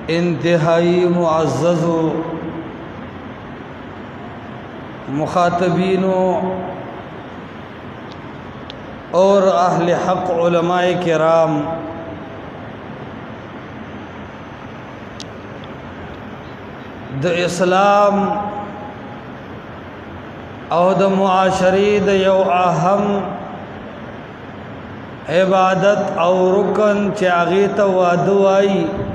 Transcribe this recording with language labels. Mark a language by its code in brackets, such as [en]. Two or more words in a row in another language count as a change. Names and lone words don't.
[ur] انتہائی معزز مخاطبینوں اور اہل حق علماء کرام، [ps] د اسلام او د معاشری د یو اهم عبادت او رکن چې هغې ته واده وایي،